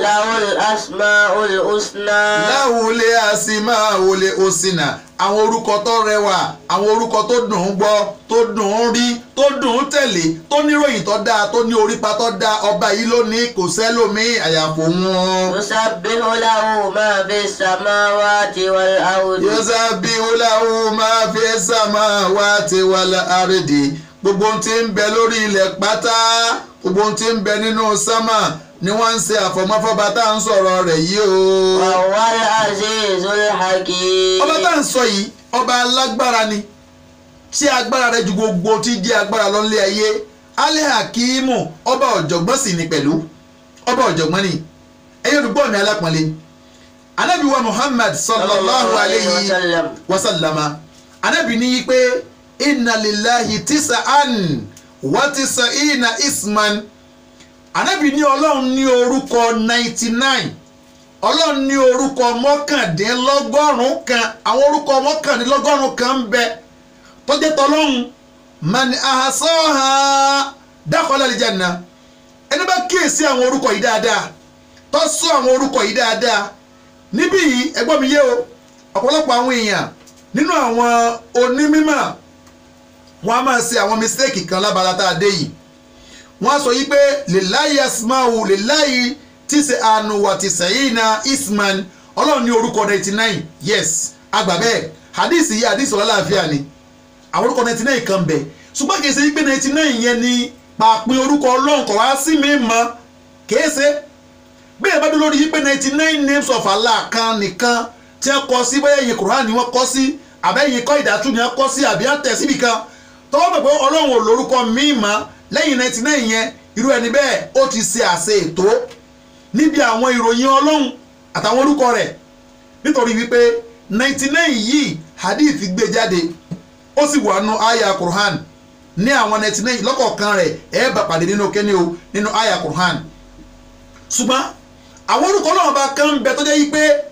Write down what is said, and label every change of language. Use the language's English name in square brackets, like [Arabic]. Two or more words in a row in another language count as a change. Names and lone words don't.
[Arabic] له الأسماء الحسنى. [Yoruba] láwùlé [Arabic] الأسماء الحسنى [Yoruba] àwọn orúkọ tó rẹwà àwọn orúkọ tó dùn ún gbọ́ tó dùn ún rí tó dùn ún tẹ̀lé tó níròyìn tó dáa tó ní orípa tó dáa ọba yìí ló ní kò sẹ́lòmíì àyàfò wọn. [Arabic] يسبح له ما في السماوات والأرض. يسبح له ما في السماوات والأرض [Yoruba] gbogbo ohun tí ń bẹ lórí ilẹ̀ pátá gbogbo ohun tí ń bẹ nínú sámà ni wọ́n ń ṣe àfọ̀mọ́fọ́ba tá à ń sọ̀rọ̀ rẹ̀ yìí o. [Arabic] والعزيز الحكيم. [Yoruba] ọba tá à ń sọ yìí ọba alágbára ni tí agbára rẹ̀ ju gbogbo tí jẹ́ agbára lọ́nlé ayé Al-Hakimu ọba ọ̀jọ̀gbọ́n sì ni pẹ̀lú ọba ọ̀jọ̀gbọ́n ni ẹ̀yin olùgbọ́ mi alápọ̀nlé Ànábì wa Muhammad [Arabic] صلى الله عليه وسلم [Yoruba] Ànábì ní yí pé [Arabic] إن لله تسعة وتسعين اسما [Yoruba] Ànábì ní ọlọ́run ní orúkọ 99 ọlọ́run ní orúkọ mọ́kàndínlọ́gọ́rùn-ún kan àwọn orúkọ mọ́kàndínlọ́gọ́rùn-ún kan ń bẹ tó jẹ́ tọ́lọ́run [Arabic] من أحصاها دخل الجنة [Yoruba] ẹni bá kíyèsí àwọn orúkọ yìí dáadáa tó sọ àwọn orúkọ yìí dáadáa níbí yìí ẹgbọ́n mi yé o ọ̀pọ̀lọpọ̀ àwọn èèyàn nínú àwọn onímímọ̀ wọn a máa ṣe àwọn mistake kan lábala tá a dé yìí wọ́n á sọ yí pé [Arabic] لله أسماء لله تسعة وتسعين اسما [Yoruba] ọlọ́run ní orúkọ 99 yes àgbà bẹ́ẹ̀ hadith yìí hadith ọlọ́láàfíà ni àwọn orúkọ 99 kan bẹ̀ ṣùgbọ́n kìí ṣe yí pé 99 yẹn ni pàápín orúkọ ọlọ́run kọ̀ wá sí mi mọ́ kìí ṣe bí ẹ bá dúró lórí yí pé 99 names of Allah kan nìkan tí wọ́n kọ sí bóyá ẹ̀yìn Quran ni wọ́n kọ sí àbẹ́yìn kọ́ ìdátú ni wọ́n kọ sí àbí àtẹ̀ síbi kan tọ́wọ́ pẹ̀ pé ọlọ́run ò lórúkọ míì mọ́ lẹ́yìn 99 yẹn irú ẹni bẹ́ẹ̀ ó ti ṣe àṣẹ ètò níbi àwọn ìròyìn ọlọ́run àtàwọn orúkọ rẹ̀ nítorí wípé 99 yìí hadith gbé jáde ó sì wà nù àyà Qur'an ní àwọn 99 lọ́kọ̀ọ̀kan rẹ̀ ẹ̀ bá pàdé nínú kẹ́ni o nínú àyà Qur'an ṣùgbọ́n àwọn orúkọ náà bá kán bẹ tó jẹ́ yí pé